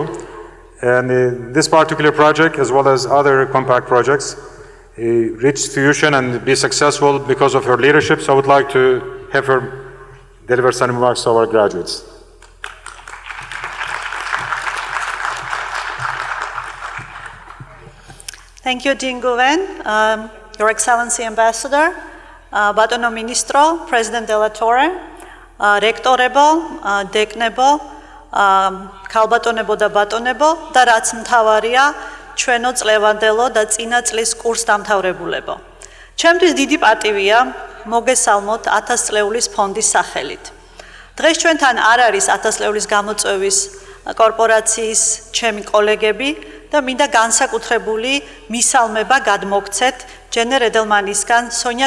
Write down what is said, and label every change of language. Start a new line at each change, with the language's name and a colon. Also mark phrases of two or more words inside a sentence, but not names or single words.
English: And this particular project, as well as other compact projects, reached fruition and be successful because of her leadership. So I would like to have her deliver some remarks to our graduates. Thank you, Dean Guven, Your Excellency Ambassador,
Georgian: ბატონო მინისტრო, President ადელა ტორე, რექტორებო, დეკანებო, ქალბატონებო და ბატონებო, და რაც მთავარია ჩვენო წლევანდელო და წინა წლის კურსდამთავრებულებო. ჩემთვის დიდი პატივია მოგესალმოთ 1000 წლეულის ფონდის სახელით. დღეს ჩვენთან არ არის 1000 წლეულის გამოწვევის კორპორაციის ჩემი კოლეგები და მინდა განსაკუთრებული მისალმება გადმოგცეთ ჯენერ ედელმანისგან, სონია